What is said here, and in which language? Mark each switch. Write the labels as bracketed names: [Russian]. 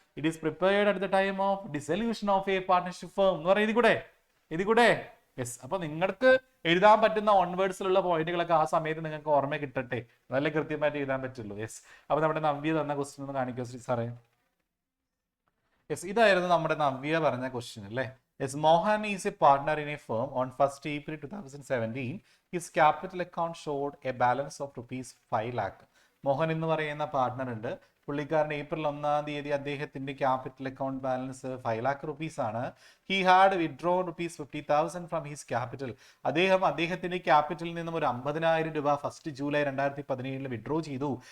[English] it is prepared at the time of dissolution of a partnership firm [Malayalam] എന്ന് പറയുന്നത് ഇതികൂടെ. Yes, അപ്പൊ നിങ്ങൾക്ക് എഴുതാൻ പറ്റുന്ന ഓൺവേർഡ്സിലുള്ള പോയിന്റുകളൊക്കെ ആ സമയത്ത് നിങ്ങൾക്ക് ഓർമ്മ കിട്ടട്ടെ, നല്ല കൃത്യമായിട്ട് എഴുതാൻ പറ്റുള്ളൂ. യെസ്, അപ്പൊ നമ്മുടെ നവ്യ തന്ന ക്വസ്റ്റ്യൻ ഒന്ന് കാണിക്കോ ശ്രീ സാറേ? യെസ്, ഇതായിരുന്നു നമ്മുടെ നവ്യ പറഞ്ഞ ക്വസ്റ്റ്യൻ അല്ലേ? [English] Yes, Mohan is a partner in a firm. On 1st April 2017, his capital account showed a balance of rupees 5 lakh. [Malayalam] Mohan എന്ന് പറയുന്ന പാർട്ട്ണർ ഉണ്ട്. പുള്ളിക്കാരൻ ഏപ്രിൽ 1-ാം തീയതി അദ്ദേഹത്തിന്റെ capital account balance 5 lakh rupees ആണ്. [English] He had withdrawn rupees 50,000 from his capital. [Malayalam] അദ്ദേഹത്തിന്റെ ക്യാപിറ്റലിൽ നിന്നും ഒരു 50,000 രൂപ 1 ജൂലൈ 2017 വിഡ്രോ ചെയ്തു.